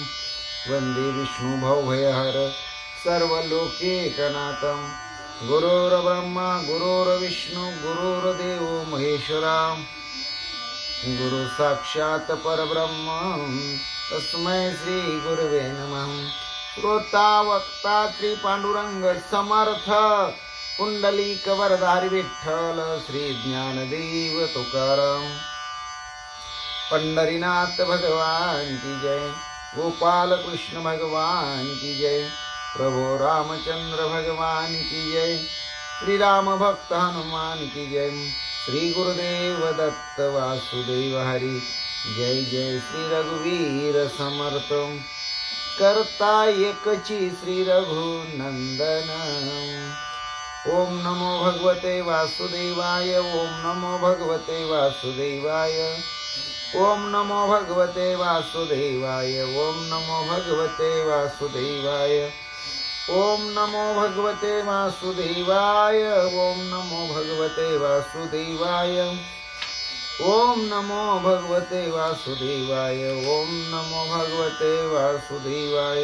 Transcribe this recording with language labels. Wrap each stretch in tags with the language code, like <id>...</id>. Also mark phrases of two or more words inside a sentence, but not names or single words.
<sa>वन्दे विष्णुभवभयहर सर्वलोकैकनाथं। गुरुर्ब्रह्मा गुरुर्विष्णु गुरुर्देवो महेश्वरा, गुरु साक्षात् परब्रह्म तस्मै श्री गुरवे नमः।</sa> <mr>श्रोता वक्ता श्री पांडुरंग समर्थ, पुंडलिक वरदारी विठ्ठल श्री ज्ञानदेव तुकाराम। पंढरीनाथ</mr> <hi>भगवान की जय,</hi> <mr>गोपाल कृष्ण</mr> <hi>भगवान की जय,</hi> <mr>प्रभु रामचंद्र</mr> <hi>भगवान की जय,</hi> <mr>श्री राम भक्त हनुमान की जय, श्री गुरुदेव दत्त वासुदेव हरि जय जय, श्री रघुवीर समर्थ करता एकची श्री रघुनंदन।</mr> <sa>ओम नमो भगवते वासुदेवाय, ओम नमो भगवते वासुदेवाय, ओम नमो भगवते वासुदेवाय, ओम नमो भगवते वासुदेवाय, ओम नमो भगवते वासुदेवाय, ओम नमो भगवते वासुदेवाय, ओम नमो भगवते वासुदेवाय, ओम नमो भगवते वासुदेवाय।</sa>